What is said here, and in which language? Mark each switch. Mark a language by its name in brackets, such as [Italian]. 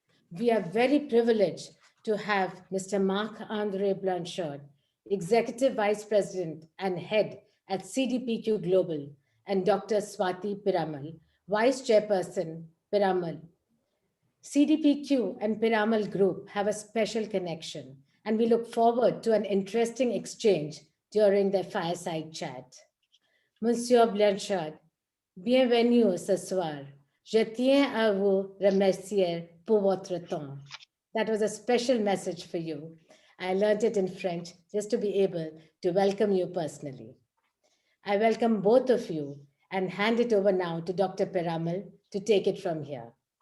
[English] We are very privileged to have Mr. Marc-André Blanchard, Executive Vice President and Head at CDPQ Global, and Dr. Swati Piramal, Vice Chairperson, Piramal. CDPQ and Piramal Group have a special connection, and we look forward to an interesting exchange during their fireside chat. [French] Monsieur Blanchard, bienvenue ce soir. Je tiens à vous remercier pour votre temps. [English] That was a special message for you. I learned it in French just to be able to welcome you personally. I welcome both of you and hand it over now to Dr. Piramal to take it from here.